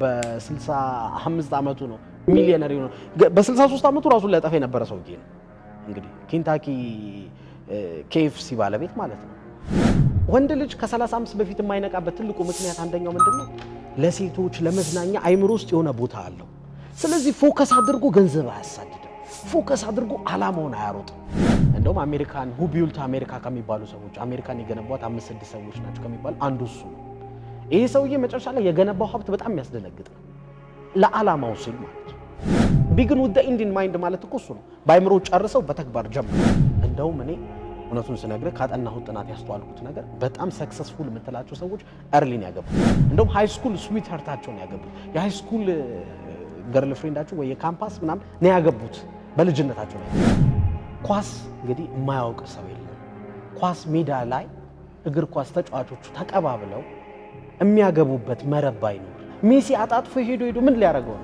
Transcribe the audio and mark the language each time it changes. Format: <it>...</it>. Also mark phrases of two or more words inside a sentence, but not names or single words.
<am>በ65 ዓመቱ ነው ሚሊዮነር ነው። በ63 ዓመቱ ራሱን ሊያጠፋ የነበረ ሰውዬ ነው። እንግዲህ ኬንታኪ KFC ባለቤት ማለት ነው። ወንድ ልጅ ከ35 በፊት የማይነቃበት ትልቁ ምክንያት አንደኛው ምንድነው? ለሴቶች ለመዝናኛ አይምሮ ውስጥ የሆነ ቦታ አለው። ስለዚህ ፎከስ አድርጎ ገንዘብ አያሳድድም። ፎከስ አድርጎ ዓላማውን አያሮጥም። እንደውም አሜሪካን</am> <en>who built America</en> <am>ከሚባሉ ሰዎች አሜሪካን የገነቧት 5-6 ሰዎች ናቸው ከሚባሉ አንዱ እሱ ነው። ይሄ ሰውዬ መጨረሻ ላይ የገነባው ሀብት በጣም የሚያስደነግጥ ነው። ለዓላማው ሲል ማለት ነው።</am> <en>begin with the end in mind</en> <am>ማለት እኮ እሱ ነው። በአይምሮ ጨርሰው በተግባር ጀምሩ። እንደውም እኔ እውነቱን ስነግርህ ካጠናሁት ጥናት ያስተዋልኩት ነገር በጣም ሰክሰስፉል የምትላቸው ሰዎች እርሊን ያገቡት። እንደውም ሃይ ስኩል ስዊት ሀርታቸውን ያገቡት የሃይ ስኩል ገርል ፍሬንዳቸው ወይ የካምፓስ ምናምን ነው ያገቡት በልጅነታቸው ነው። ኳስ እንግዲህ የማያውቅ ሰው የለም። ኳስ ሜዳ ላይ እግር ኳስ ተጫዋቾቹ ተቀባብለው የሚያገቡበት መረብ ባይኖር ሜሲ አጣጥፎ ሄዶ ምን ሊያደርገው ነው?</am>